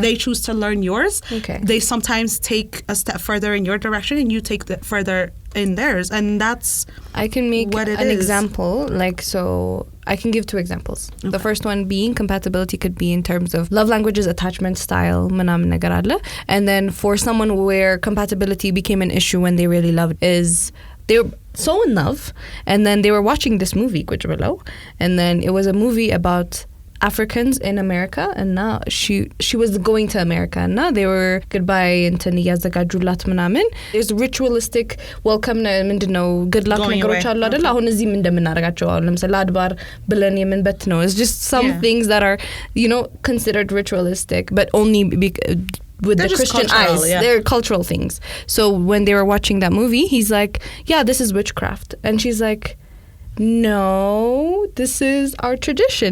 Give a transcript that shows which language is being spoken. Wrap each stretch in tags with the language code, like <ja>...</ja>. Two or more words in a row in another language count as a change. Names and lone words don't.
<en>They choose to learn yours. Okay. They sometimes take a step further in your direction and you take it further in theirs, and that's I can make what it an is. example. Like, so I can give 2 examples. The first one being compatibility could be in terms of love languages, attachment style,</en> <am>ምናምን ነገር አለ.</am> <en>And then for someone where compatibility became an issue when they really loved is they were so in love, and then they were watching this movie,</en> <am>ቁጭ ብለው,</am> <en>and then it was a movie about Africans in America, and now she was going to America, and now they were goodbye</en> <am>እንትን እያዘጋጁላት ምናምን.</am> <en>There's ritualistic welcome ምንድነው good luck Going</en> <am>ነገሮች</am> <en>away.</en> <am>አሉ አይደል? አሁን እዚህም እንደምናደርጋቸው አሁን ለምሳሌ አድባር ብለን የምንበት ነው.</am> <en>It's just some Yeah. things that are, you know, considered ritualistic, but only with They're the just Christian cultural, eyes. yeah. They're cultural things. So when they were watching that movie, he's like, yeah, this is witchcraft. And she's like, no, this is our tradition.</en>